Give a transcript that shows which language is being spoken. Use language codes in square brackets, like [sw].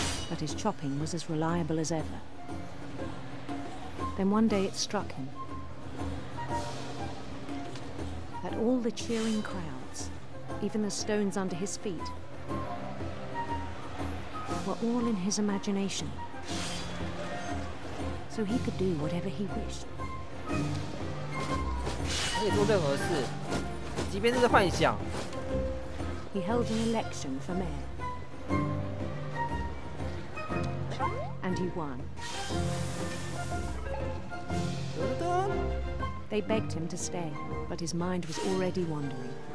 [en] But his chopping was as reliable as ever. Then one day it struck him that all the cheering crowds, even the stones under his feet, were all in his imagination. So he could do whatever he wished. [zh] 可以做任何事，即便是幻想。 [en] He held an election for mayor. And he won. They begged him to stay, but his mind was already wandering.